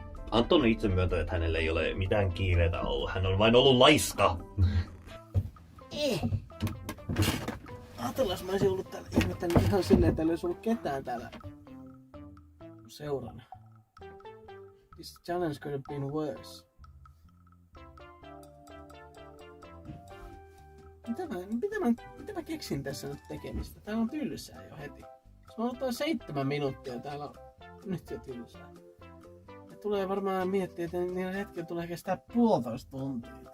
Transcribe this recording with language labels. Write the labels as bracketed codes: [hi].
[fi] Anton itse myöntää, että hänellä ei ole mitään kiireitä ollut. Hän on vain ollut laiska. Ajatellaan, mä olisin ollut täällä ihmettänyt ihan silleen, että täällä ei olisi ollut ketään täällä seurana. [en] This challenge could have been worse. [fi] Mitä mä keksin tässä nyt tekemistä? Täällä on tylsää jo heti. Jos mä ottaa 7 minuuttia, täällä on nyt jo tylsää. Ja tulee varmaan miettiä, että niillä hetkellä tulee kestää 1,5 tuntia.